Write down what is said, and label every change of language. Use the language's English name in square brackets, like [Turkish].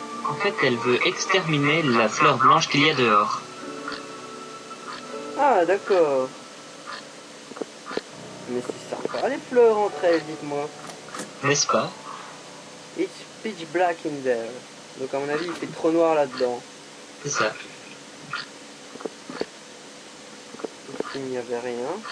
[French] En fait, elle veut exterminer la fleur blanche qu'il y a dehors. Ah, d'accord. Mais c'est sympa les fleurs entre elles, dites-moi. N'est-ce pas? [English] It's pitch black in there. [French] Donc à mon avis, il fait trop noir là-dedans. C'est ça. Ici, il n'y avait rien.